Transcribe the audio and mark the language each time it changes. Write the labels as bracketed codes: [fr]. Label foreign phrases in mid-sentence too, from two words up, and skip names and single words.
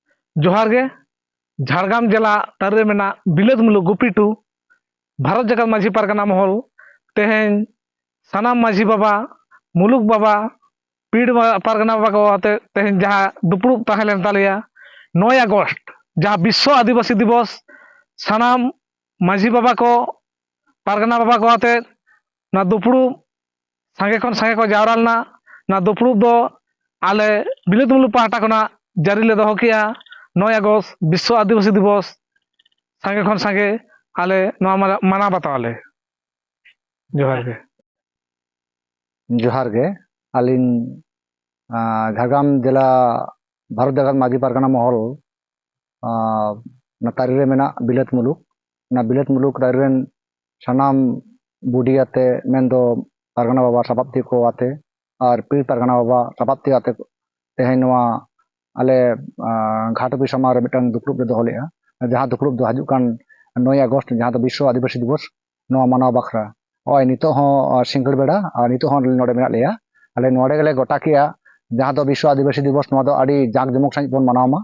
[sat] जोहार गे झाड़ग्राम जिला तारे मेना बिलत मुलुक गुपीटू भारत जगत माझी पारगना महल तेहें सानाम माझी बाबा मुलुक बाबा पीड़ पारगना बाबा को आते तेहें जहाँ दुपुड़ुब ताहेलेन तालेया 9 अगस्त जहाँ विश्व आदिवासी दिवस सानाम माझी बाबा को पारगना बाबा को आते ना दुपुड़ुब सांगे खन सांगे को जावरा लेना ना दुपुड़ुब दो आले बिलत मुलुक पाहटा खना जारी ले दोहो किया 9 अगस्त विश्व आदिवासी दिवस सांगे खन सांगे आले नवा माना बतावले जोहार गे जोहार गे आलिन झाड़ग्राम जिला भारत जगत माझी पारगना महल तारी रे मेना बिलत मुलुक तारी रेन सानाम बुढ़ी आते मेन्दो पारगना बाबा साबाबती को आते और पीर पारगना बाबा साबाबती आते तेहें नवा आले घाट ऑफिस समारे मिटन दुपुड़ुब रे दोहो लेआ जहाँ दुपुड़ुब दो हजु कान 9 अगस्त जहाँ दो विश्व आदिवासी दिवस नवा मानाव बाखरा ओय नितो हो सिंगड़ बेड़ा और नितो हो नोडे मेना लेया आले नोडे गेले गोटा किया जहाँ दो विश्व आदिवासी दिवस नवा दो आड़ी जाक जमक साइज बोन मनावमा